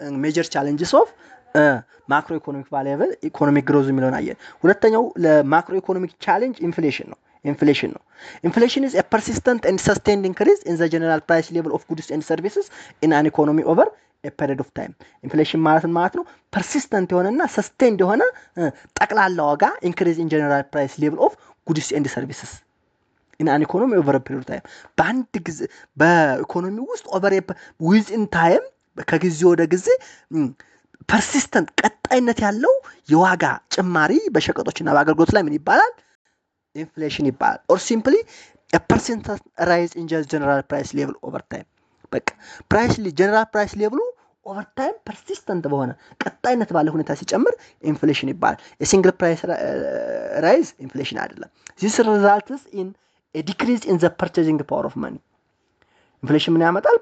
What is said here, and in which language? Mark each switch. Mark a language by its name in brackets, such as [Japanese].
[English] ሜጀር ቻሌንጅስ ኦፍ ማክሮ ኢኮኖሚክ ቫሪያብል ኢኮኖሚክ ግሮዝ [Amharic] የሚለውን አየን። ሁለተኛው [English] ለማክሮ ኢኮኖሚክ ቻሌንጅ ኢንፍሌሽን [Amharic] ነው። [English] ኢንፍሌሽን is a persistent and sustained increase in the general price level of goods and services in an economy over a period of time. ኢንፍሌሽን [Amharic] ማለት ነው [English] persistent [Amharic] የሆነና [English] sustained [Amharic] የሆነ ጠቅላላ ዋጋ [English] increase in general price level of goods and services in an economy over a period of time. [Amharic] በአንድ ጊዜ በኢኮኖሚ ውስጥ [English] over within time [Amharic] ከጊዜ ወደ ጊዜ persistent ቀጣይነት ያለው የዋጋ ጭማሪ በሸቀጦችና በአገልግሎት ላይ ምን ይባላል? [English] ኢንፍሌሽን [Amharic] ይባላል። [English] or simply a percentage rise in general price level over time. [Amharic] በቃ [English] general price level over time persistent [Amharic] በሆነ ቀጣይነት ባለ ሁኔታ ሲጨምር [English] ኢንፍሌሽን [Amharic] ይባላል። [English] a single price rise ኢንፍሌሽን [Amharic] አይደለም። [English] this results in a decrease in the purchasing power of money. ኢንፍሌሽን [Amharic] ምን ያመጣል?